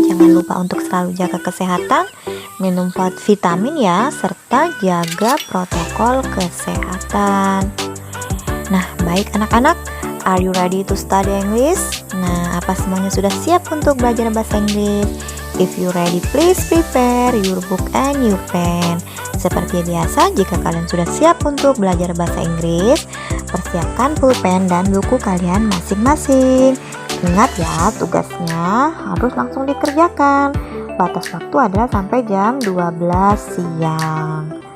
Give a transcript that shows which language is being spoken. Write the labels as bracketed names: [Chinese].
[Indonesian] Jangan lupa untuk selalu jaga kesehatan, minum vitamin ya, serta jaga protokol kesehatan. Nah, baik anak-anak, [English] are you ready to study English? [Indonesian] Nah, apa semuanya sudah siap untuk belajar bahasa Inggris? [English] If you ready, please prepare your book and your pen. [Indonesian] Seperti biasa, jika kalian sudah siap untuk belajar bahasa Inggris, persiapkan pulpen dan buku kalian masing-masing. Ingat ya, tugasnya harus langsung dikerjakan. Batas waktu adalah sampai jam 12 siang.